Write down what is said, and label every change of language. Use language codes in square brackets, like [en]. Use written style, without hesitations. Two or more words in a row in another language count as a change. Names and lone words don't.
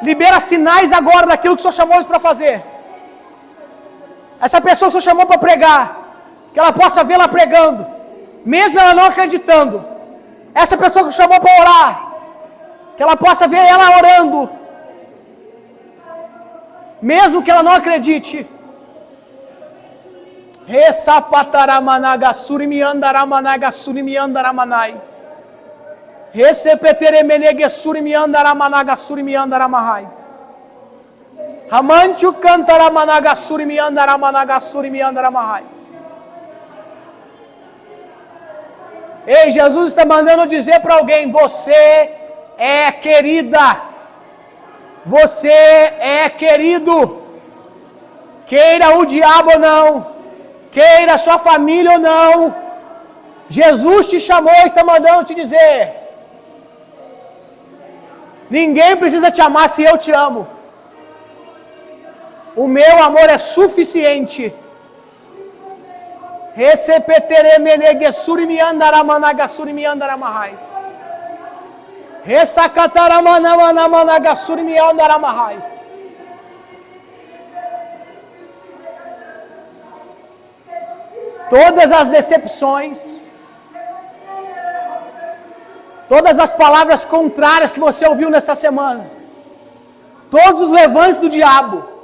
[pt] Libera sinais agora daquilo que o Senhor chamou eles para fazer. Essa pessoa que o Senhor chamou para pregar, que ela possa vê-la pregando, mesmo ela não acreditando. Essa pessoa que o Senhor chamou para orar, que ela possa ver ela orando, mesmo que ela não acredite. Resapataramanagasuri miandaramanagasurim miandaramanai. Resepeteremenegesuri miandaramanagasurim miandaramahai. Ramanchu cantaramanagasurim miandaramanagasuri miandaramahai. Ei, Jesus está mandando dizer para alguém: você é querida. Você é querido. Queira o diabo ou não, queira sua família ou não, Jesus te chamou e está mandando te dizer: ninguém precisa te amar se eu te amo. O meu amor é suficiente. Recepeteremenegesuri miandaramanagasurim miandaramahai. Resacataramanamanagasurim miandaramahai. Todas as decepções, todas as palavras contrárias que você ouviu nessa semana, todos os levantes do diabo,